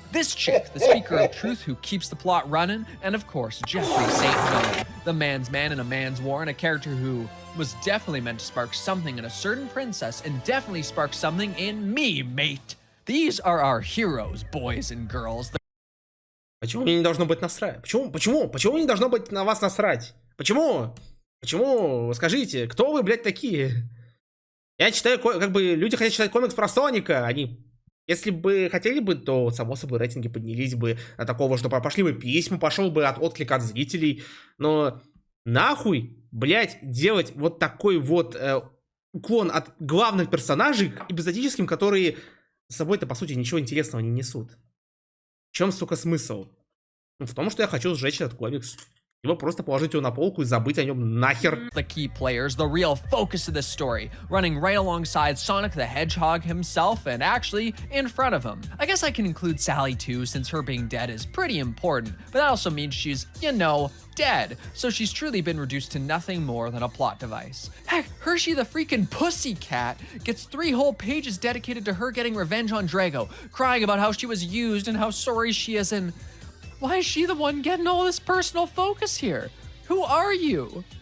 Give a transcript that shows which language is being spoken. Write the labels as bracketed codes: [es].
[en] This chick, the speaker of truth who keeps the plot running, and of course Jeffrey St. John, the man's man in a man's war and a character who was definitely meant to spark something in a certain princess and definitely spark something in me, mate. These are our heroes, boys and girls. [ru] Почему мне не должно быть насрать? Почему не должно быть на вас насрать? Почему? Почему? Скажите, кто вы, блядь, такие? Я читаю, как бы, люди хотят читать комикс про Соника, они, если бы хотели бы, то, само собой, рейтинги поднялись бы на такого, что пошли бы письма, пошел бы отклик от зрителей, но нахуй, блядь, делать вот такой вот уклон от главных персонажей к эпизодическим, которые с собой-то, по сути, ничего интересного не несут. В чем, сука, смысл? Ну, в том, что я хочу сжечь этот комикс. Либо просто положить его на полку и забыть о нем нахер. [en] The key players, the real focus of this story, running right alongside Sonic the Hedgehog himself and actually in front of him. I guess I can include Sally too, since her being dead is pretty important, but that also means she's, you know, dead. So she's truly been reduced to nothing more than a plot device. Heck, Hershey the freaking pussycat gets 3 whole pages dedicated to her getting revenge on Drago, crying about how she was used and how sorry she is, and why is she the one getting all this personal focus here? Who are you?